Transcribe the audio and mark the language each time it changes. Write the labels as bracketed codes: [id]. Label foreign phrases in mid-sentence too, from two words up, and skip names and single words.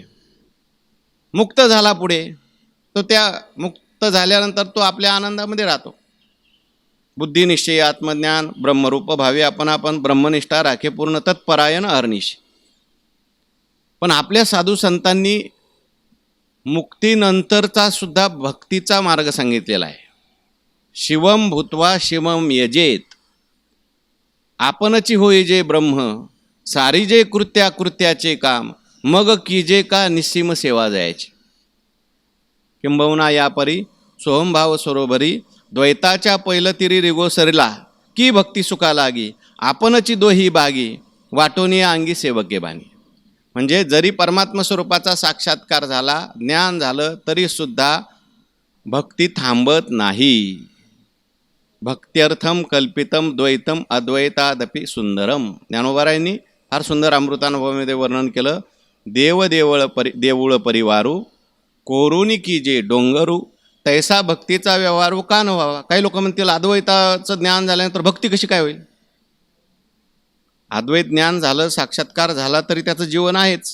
[mr] मुक्त झाला पुढे, तो त्या मुक्त झाल्यानंतर तो आपल्या आनंदामध्ये राहतो. बुद्धिनिश्चय आत्मज्ञान ब्रह्मरूप भावे आपण ब्रह्मनिष्ठा राखे पूर्ण तत्परायण अहर्निश. पण आपल्या साधू संतांनी मुक्तीनंतरचा सुद्धा भक्तीचा मार्ग सांगितलेला आहे. [sa] शिवम भूत्वा शिवम यजेत, [mr] आपणची होई जे ब्रह्म, सारी जे कृत्याकृत्याचे काम, मग कीजे का निस्सीम सेवा जायची. किंबहुना यापरी सोहमभाव सरोभरी, द्वैताच्या पैलतिरी रिगो सरला, की भक्ती सुखा लागी, आपणची दोही बागी, वाटोनिया अंगी सेवके बाणी. म्हणजे जरी परमात्मा स्वरूपाचा साक्षात्कार झाला, ज्ञान झालं, तरीसुद्धा भक्ती थांबत नाही. [sa] भक्त्यर्थम कल्पितम द्वैतम अद्वैतादपि सुंदरम. [mr] ज्ञानोबारायांनी फार सुंदर अमृतानुभवामध्ये वर्णन केलं. देऊळ परिवारू कोरुनी की जे डोंगरू, तैसा भक्तीचा व्यवहारू का न व्हावा. काही लोक म्हणतील अद्वैताचं ज्ञान झाल्यानंतर भक्ती कशी काय होईल. अद्वैत ज्ञान झालं, साक्षात्कार झाला, तरी त्याचं जीवन आहेच.